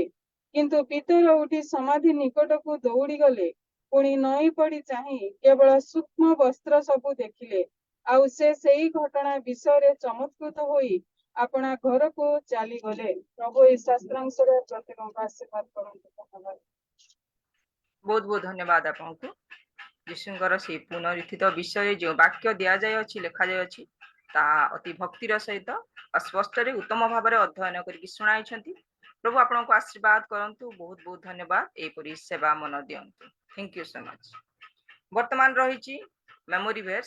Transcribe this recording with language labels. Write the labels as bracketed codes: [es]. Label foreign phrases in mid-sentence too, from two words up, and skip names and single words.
[or] କିନ୍ତୁ ପିତର ଉଠି ସମାଧି ନିକଟକୁ ଦୌଡ଼ି ଗଲେ। ପୁଣି ନଇଁ ପଡ଼ି ଚାହିଁ କେବଳ ସୂକ୍ଷ୍ମ ବସ୍ତ୍ର ସବୁ ଦେଖିଲେ। ଆଉ ସେ ସେଇ ଘଟଣା ବିଷୟରେ ଚମତ୍କୃତ ହୋଇ ଆପଣା ଘରକୁ ଚାଲିଗଲେ। ପ୍ରଭୁ ଏହି ଶାସ୍ତ୍ରାଂଶରେ ପ୍ରତ୍ୟେକଙ୍କୁ ଆଶୀର୍ବାଦ କରନ୍ତୁ। ଧନ୍ୟବାଦ। [hi] बहुत बहुत धन्यवाद आपको [or] यीशुଙ୍କର ସେହି ପୁନରୁତ୍ଥିତ ବିଷୟରେ ଯେଉଁ ବାକ୍ୟ ଦିଆଯାଇଅଛି ଲେଖାଯାଇଅଛି ତାହା ଅତି ଭକ୍ତିର ସହିତ ସ୍ପଷ୍ଟରେ ଉତ୍ତମ ଭାବରେ ଅଧ୍ୟୟନ କରିକି ଶୁଣାଇଛନ୍ତି। ପ୍ରଭୁ ଆପଣଙ୍କୁ ଆଶୀର୍ବାଦ କରନ୍ତୁ। ବହୁତ ବହୁତ ଧନ୍ୟବାଦ ଏହିପରି ସେବା ମନ ଦିଅନ୍ତୁ। [en] thank you so much. [or] ବର୍ତ୍ତମାନ ରହିଛି [en] memory verse.